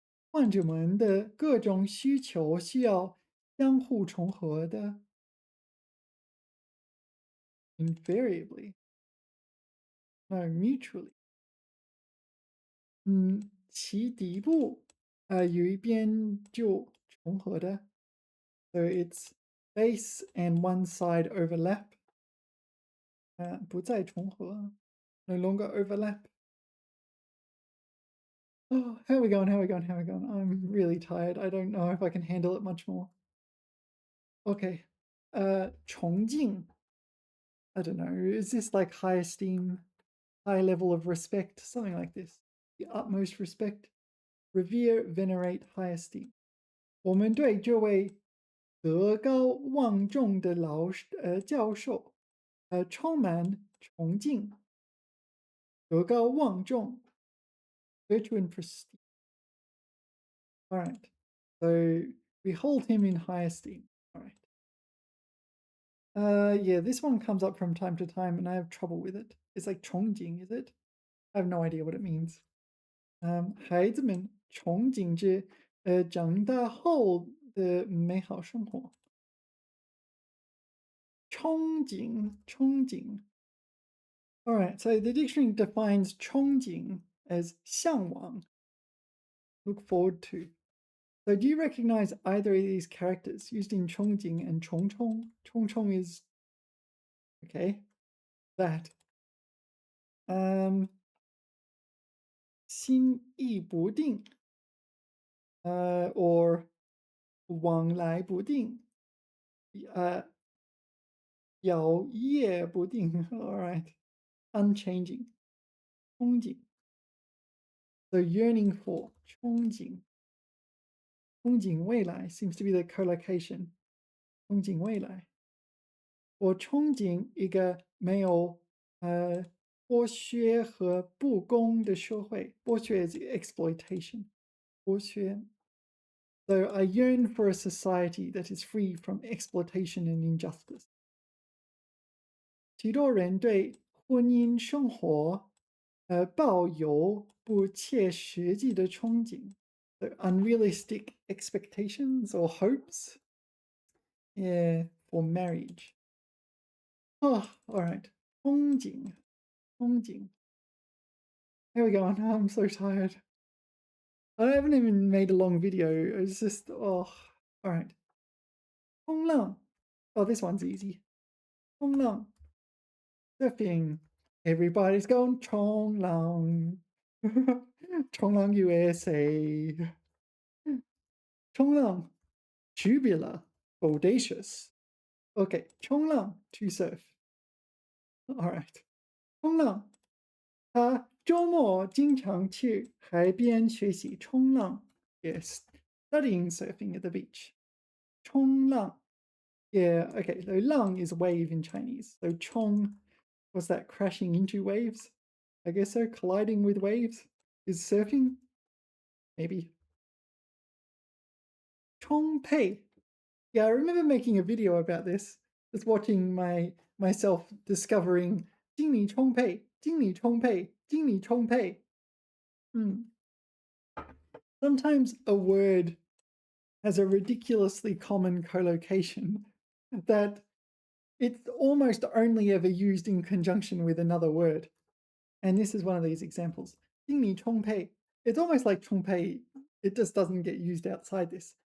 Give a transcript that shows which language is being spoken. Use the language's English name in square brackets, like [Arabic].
[Chinese] 患者们的各种需求需要相互重合的。 [English] Invariably. No, mutually. [Chinese] 其底部有一边就重合的。 [English] So its base and one side overlap. [Chinese] 不再重合. [English] No longer overlap. Oh, how are we going? I'm really tired. I don't know if I can handle it much more. Okay. 崇敬.I don't know. Is this like high esteem, high level of respect? Something like this. The utmost respect. Revere, venerate, high esteem. [Chinese] 我们对这位德高望重的教授充满崇敬。 [English] 德高望重 virtue and prestige. All right. So we hold him in high esteem. All right. Yeah, this one comes up from time to time and I have trouble with it. It's like 崇敬, is it? I have no idea what it means. [Chinese] 孩子们憧憬着长大后的美好生活。 [English] 憧憬.All right, so the dictionary defines 憧憬 as 向往, look forward to. So do you recognize either of these characters used in 憧憬 and 冲冲? 冲冲 is, okay, that. [Chinese] 心意不定, or 往来不定, 摇曳不定. [English] All right, unchanging. 憧憬. So yearning for, 憧憬. 憧憬未来 seems to be the collocation. [Chinese] 憧憬未来。我憧憬一个没有剥削和不公的社会。 [English] 剥削 is exploitation. [Chinese] 剥削。 [English] So I yearn for a society that is free from exploitation and injustice. [Chinese] 许多人对婚姻生活抱有不切实际的憧憬。 [English] So unrealistic expectations or hopes, yeah, for marriage. Oh, all right. 憧憬. Here we go. I'm so tired. I haven't even made a long video. It's just, oh, all right. 冲浪. Oh, this one's easy. 冲浪. Surfing. Everybody's going Chonglang. Chonglang, USA. Chonglang, tubular, audacious. Okay, Chonglang, to surf. All right. [Chinese] 冲浪，他周末经常去海边学习冲浪。 [English] Yes, studying surfing at the beach. [Chinese] 冲浪. [English] Yeah, okay, so lang is wave in Chinese. So chong, what's that, crashing into waves? I guess so, colliding with waves is surfing? Maybe. [Chinese] 冲配. [English] Yeah, I remember making a video about this. Just watching myself discovering 精力充沛,精力充沛,精力充沛. Sometimes a word has a ridiculously common collocation that it's almost only ever used in conjunction with another word. And this is one of these examples. [Chinese] 精力充沛. [English] It's almost like 充沛. It just doesn't get used outside this.